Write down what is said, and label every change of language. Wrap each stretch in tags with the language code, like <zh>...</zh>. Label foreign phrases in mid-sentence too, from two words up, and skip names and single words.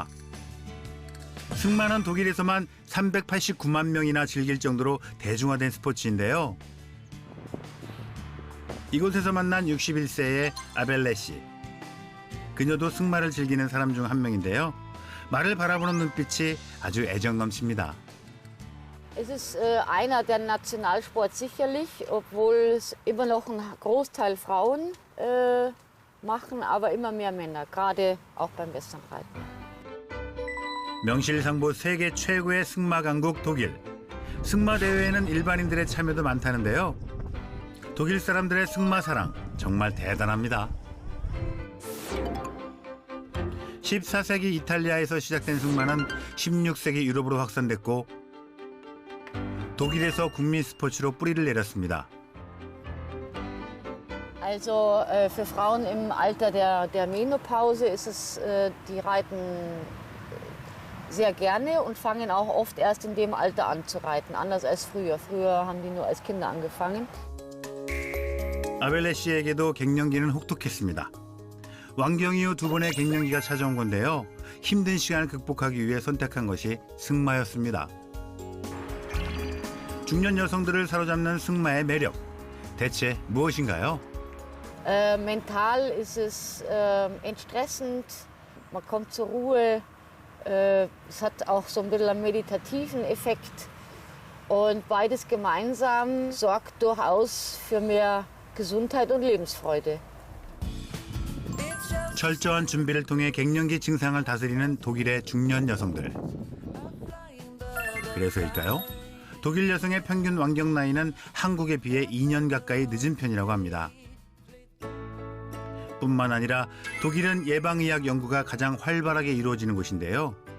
<ko>승마는 독일에서만 389만 명이나 즐길 정도로 대중화된 스포츠인데요. 이곳에서 만난 61세의 아벨레 씨. 그녀도 승마를 즐기는 사람 중 한 명인데요. 말을 바라보는 눈빛이 아주 애정 넘칩니다.</ko> <de>Es ist einer der Nationalsports sicherlich, obwohl es immer noch ein Großteil Frauen machen, aber immer mehr Männer, gerade auch beim Westernreiten.</de> <ko>명실상부 세계 최고의 승마 강국 독일. 승마 대회에는 일반인들의 참여도 많다는데요. 독일 사람들의 승마 사랑 정말 대단합니다. 14세기 이탈리아에서 시작된 승마는 16세기 유럽으로 확산됐고 독일에서 국민 스포츠로 뿌리를 내렸습니다.</ko> <de>Also für Frauen im Alter der Menopause ist es, die reiten sehr gerne und fangen auch oft erst in dem Alter an zu reiten, anders als früher. Früher haben die nur als Kinder angefangen.</de> <ko>아벨레 씨에게도 갱년기는 혹독했습니다. 왕경 이후 두 번의 갱년기가 찾아온 건데요. 힘든 시간을 극복하기 위해 선택한 것이 승마였습니다. 중년 여성들을 사로잡는 승마의 매력, 대체 무엇인가요?</ko> <de>Mental ist es entstressend, man kommt zur Ruhe, es hat auch so ein bisschen einen meditativen Effekt und beides gemeinsam sorgt durchaus für mehr Gesundheit und Lebensfreude.</de> <ko>철저한 준비를 통해 갱년기 증상을 다스리는 독일의 중년 여성들. 그래서일까요? 독일 여성의 평균 완경 나이는 한국에 비해 2년 가까이 늦은 편이라고 합니다. 뿐만 아니라 독일은 예방의학 연구가 가장 활발하게 이루어지는 곳인데요.</ko>